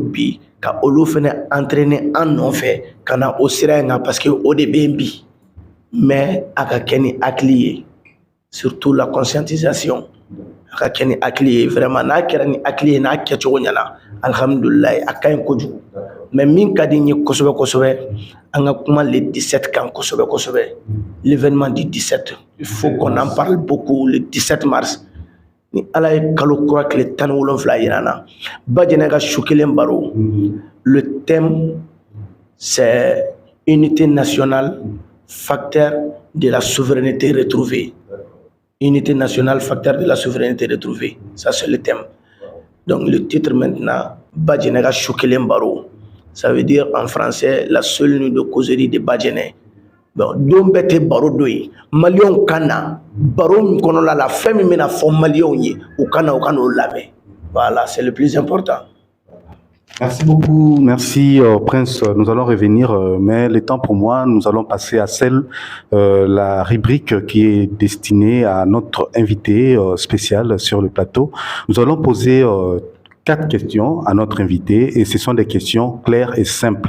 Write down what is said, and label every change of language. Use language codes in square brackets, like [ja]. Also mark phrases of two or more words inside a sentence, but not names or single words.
[bm] bi ka olu fɛnɛ entraîner an nɔfɛ ka na o sira in kan [fr] parce que [bm] o de bɛ yen bi mais a ka kɛ ni hakili ye [fr] surtout la conscientisation [bm] a ka kɛ ni hakili ye vraiment n'a kɛra ni hakili ye n'a kɛcogo ɲɛna alhamdulilayi a ka ɲi kojugu mais min ka di n ye kosɛbɛ kosɛbɛ an ka kuma le 17 kan kosɛbɛ kosɛbɛ [fr] l'événement du 17 il faut qu'on en parle beaucoup le 17 mars [bm] ni ala ye kalo kura tile 17 yira na Bajɛnɛ ka su kelen baro [fr] le thème c'est unité nationale facteur de la souveraineté retrouvée. Unité nationale, facteur de la souveraineté retrouvée. Ça, c'est le thème. Donc, le titre maintenant, [bm] Bajɛnɛ ka su kelen baro. [fr] Ça veut dire en français, la seule nuit de causerie de Bajɛnɛ. [bm] Bon, don bɛɛ tɛ baro dɔ ye. Maliyɛnw ka na baro min kɔnɔna la fɛn min bɛna fɔ maliyɛnw ye u ka na u ka n'o lamɛn. [fr] Voilà, c'est le plus important. Merci beaucoup, merci Prince. Nous allons revenir, mais le temps pour moi, nous allons passer à la rubrique qui est destinée à notre invité spécial sur le plateau. Nous allons poser 4 questions à notre invité et ce sont des questions claires et simples.